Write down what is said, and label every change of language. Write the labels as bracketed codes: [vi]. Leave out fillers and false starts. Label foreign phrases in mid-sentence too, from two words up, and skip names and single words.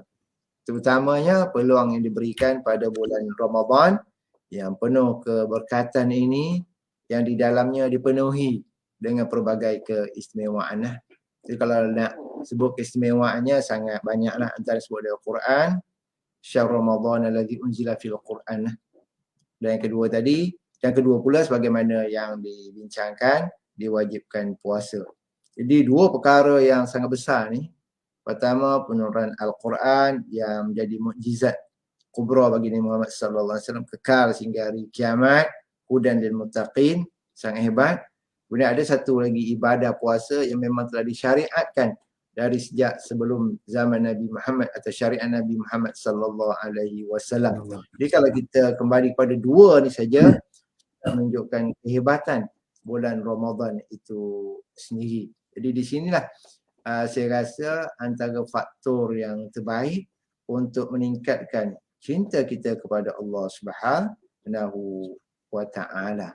[ms] Terutamanya peluang yang diberikan pada bulan Ramadan yang penuh keberkatan ini, yang di dalamnya dipenuhi dengan pelbagai keistimewaan. Jadi kalau nak sebut keistimewaannya sangat banyaklah, antara sebut dari Al-Quran, [ar] Syahr Ramadan alladzi unzila fil Quran. [ms] Dan yang kedua tadi, yang kedua pula sebagaimana yang dibincangkan, diwajibkan puasa. Jadi dua perkara yang sangat besar ni. Pertama, penurunan Al-Quran yang menjadi mukjizat kubra bagi Nabi Muhammad [ar] sallallahu alaihi wasallam, [ms] kekal sehingga hari kiamat, [ar] hudan lil muttaqin, [ms] sangat hebat. Kemudian ada satu lagi ibadah puasa yang memang telah disyariatkan dari sejak sebelum zaman Nabi Muhammad atau syariat Nabi Muhammad [ar] sallallahu alaihi wasallam. [ms] Jadi kalau kita kembali pada dua ni saja, menunjukkan kehebatan bulan Ramadan itu sendiri. Jadi di sinilah saya rasa antara faktor yang terbaik untuk meningkatkan cinta kita kepada Allah [ar] Subhanahu Wa Taala.